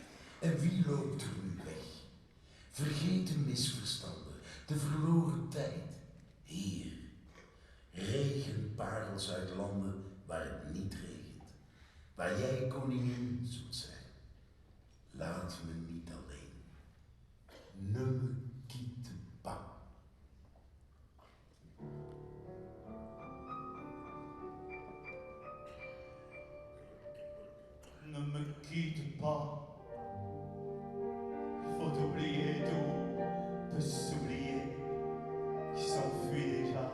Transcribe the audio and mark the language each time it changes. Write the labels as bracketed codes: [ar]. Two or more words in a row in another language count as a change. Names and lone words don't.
[nl] En wie loopt er nu weg? Vergeten misverstanden, de verloren tijd. Hier, regenparels uit landen waar het niet regent. Waar jij koningin zult zijn. Laat me niet alleen. [fr] Ne me quitte pas. Ne me quitte pas. Faut oublier tout, peut s'oublier, qui s'enfuit déjà.